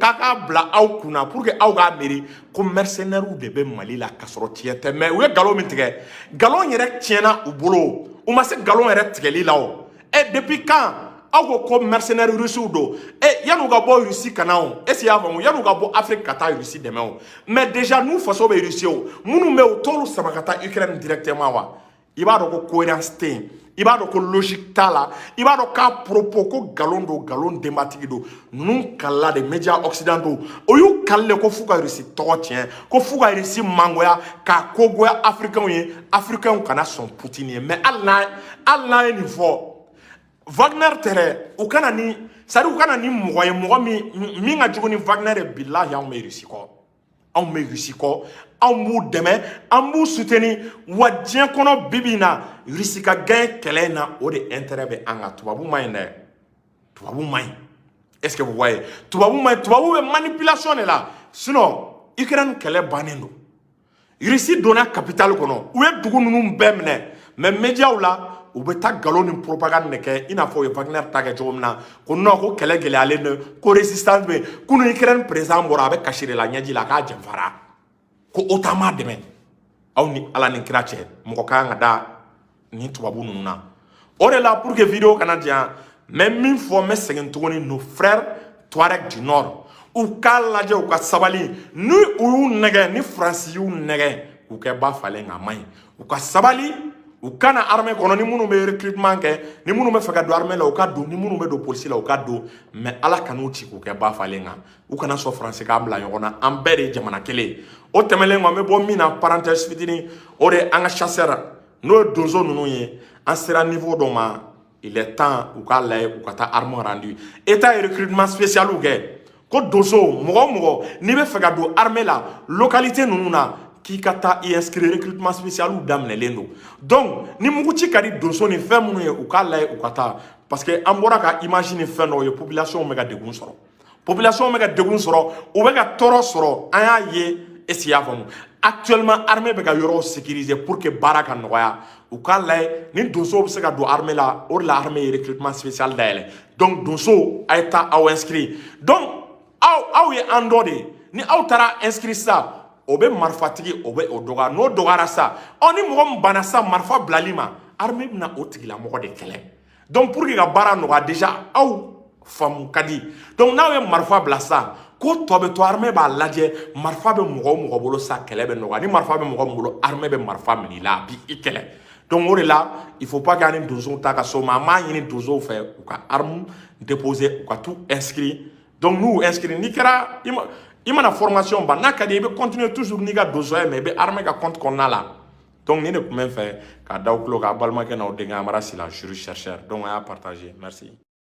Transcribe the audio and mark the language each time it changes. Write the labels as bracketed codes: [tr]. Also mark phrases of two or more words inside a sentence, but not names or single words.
[bm] k'a k'a bila aw kunna [fr] pour que [bm] aw k'a miiri ko mercenaires de bɛ Mali la ka sɔrɔ tiɲɛ tɛ mais u ye nkalon min tigɛ nkalon yɛrɛ tiɲɛna u bolo u ma se nkalon yɛrɛ tigɛli la o [fr] depuis quand [bm] aw ko mercenaires russiw do yan'u ka bɔ Russie ka na o [fr] est-ce qu'il y'a [bm] faamu yan'u ka bɔ Afrique ka taa Russie dɛmɛ o [fr] mais déjà [bm] n'u faso bɛ Russie o minnu bɛ o t'olu sama ka taa Ukraine directement wa i b'a dɔn ko cohérence tɛ yen i b'a dɔn ko logique t'a la i b'a dɔn k'a propos ko nkalon do nkalon denbatigi do ninnu kalila de [fr] médias occidentaux [bm] o y'u kalile ko f'u ka Russie tɔgɔ tiɲɛ ko f'u ka Russie mangoya k'a kogoya africains ye africains kana sɔn Poutine ye mais hali n'a ye nin fɔ Wagner tɛrɛ u kana ni c'est-à-dire u kana ni mɔgɔ ye mɔgɔ min ka jugu ni Wagner ye bilahi anw bɛ Russie kɔ anw bɛ Russie kɔ anw b'u dɛmɛ an b'u soutenir wa diɲɛ kɔnɔ bi bi in na Russie ka gagner kɛlɛ in na o de intérêt bɛ an kan tubabu ma ɲi dɛ tubabu ma ɲi [fr] est-ce que vous voyez [bm] tubabu ma ɲi tubabu bɛ manipulation de la sinon Ukraine kɛlɛ bannen don Russie donna capitale kɔnɔ u ye dugu ninnu bɛɛ minɛ mais médiaw la u bɛ taa nkalon ni propagande de kɛ i n'a fɔ u ye Wagner ta kɛ cogo min na ko non ko kɛlɛ gɛlɛyalen don ko résistance bɛ yen kunu Ukraine président bɔra a bɛ kasi de la ɲɛji la k'a janfara ko o ta ma dɛmɛ aw ni ala ni kira cɛ mɔgɔ ka kan ka da ni tubabu ninnu na o de la [fr] pour que [bm] vidéo kana diyan mais min fɔ n bɛ segin tuguni [fr] nos frères Touareg du Nord [bm] u k'a lajɛ u ka sabali ni u y'u nɛgɛ ni Faransi y'u nɛgɛ k'u kɛ ba falen nka a man ɲi u ka sabali u kana armée kɔnɔ ni minnu bɛ recrutement kɛ ni minnu bɛ fɛ ka don armée la u ka don ni minnu bɛ don police la u ka don mais ala kan'u ci k'u kɛ ba falen kan u kana sɔn Faransi k'a bila ɲɔgɔn na an bɛɛ de ye jamana kelen o tɛmɛlen kɔ n bɛ bɔ min na parenthèse fitinin o de ye an ka chasseur n'o ye donso ninnu ye an sera niveau dɔ ma [fr] il est temps [bm] u k'a lajɛ u ka taa [fr] arme rendu état [bm] ye [fr] recrutement spécial [bm] kɛ ko donso mɔgɔ o mɔgɔ n'i bɛ fɛ ka don armée la localité ninnu na k'i ka taa i [fr] inscrire recrutement spécial [bm] daminɛlen don donc ni muguci ka di donso ni fɛn minnu ye u k'a lajɛ u ka taa [fr] parce que [bm] an bɔra ka image ni fɛn dɔw ye population bɛ ka degun sɔrɔ population bɛ ka degun sɔrɔ u bɛ ka tɔɔrɔ sɔrɔ an y'a ye [fr] est-ce que [bm] i y'a faamu actuellement armée bɛ ka yɔrɔw sécuriser pour que baara ka nɔgɔya u k'a lajɛ ni donso bɛ se ka don armée la o de la armée ye [fr] recrutement spécial [bm] dayɛlɛ donc donso a ye taa aw inscrit donc aw ye an dɔ de ye ni aw taara inscrit sisan o bɛ marifatigi o bɛ o dɔgɔya n'o dɔgɔyara sa ni mɔgɔ min banna sa marifa bilali ma armée bɛna o tigilamɔgɔ de kɛlɛ [fr] donc pour que [bm] ka baara nɔgɔya déjà aw faamu ka di donc n'aw ye marifa bila sa ko tɔ bɛ to armée b'a lajɛ marifa bɛ mɔgɔ o mɔgɔ bolo sa kɛlɛ bɛ nɔgɔya ni marifa bɛ mɔgɔ min bolo armée bɛ marifa minɛ i la a b'i kɛlɛ donc o de la [fr] il faut pas [bm] qu'an ni donsow ta ka so ma an b'a ɲini donsow fɛ u ka [fr] arme déposer [bm] u ka t'u inscrit donc n'u inscrit n'i kɛra i mana formation ban n'a ka di i bɛ [fr] continuer toujours [bm] n'i ka donsoya mais i bɛ armée ka compte kɔnɔna la donc nin de tun bɛ n fɛ k'a da aw tulo kan a balimakɛ n'aw denkɛ Amara Sila [fr] juge chercheur [bm] donc a y'a partagé merci.